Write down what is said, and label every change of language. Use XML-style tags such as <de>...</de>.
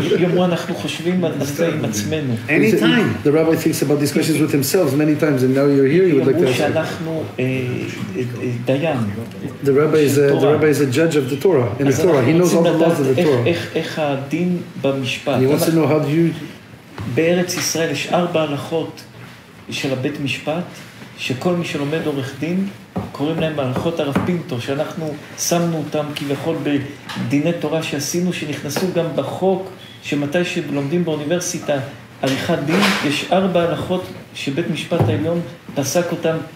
<he>יאמרו, אנחנו חושבים על זה עם עצמנו.</he> <en>Anytime. The rabbi thinks about these questions with himself many times, and now you're here, you would like to</en> <he>יאמרו</he> <en>answer.</en> <he>שאנחנו דיין.</he> <en>The rabbi is a judge of the Torah, in the Torah. He knows all the laws of the Torah.</en> <he>איך הדין במשפט.</he> <en>He wants to know how do you...</en> <he>בארץ ישראל יש 4 הלכות של הבית משפט, שכל מי שלומד עורך דין, קוראים להם הלכות הרב פינטו, שאנחנו שמנו אותם כביכול בדיני תורה שעשינו, שנכנסו גם בחוק, שמתי שלומדים באוניברסיטה עריכת דין, יש 4 הלכות שבית משפט העליון פסק אותם</he>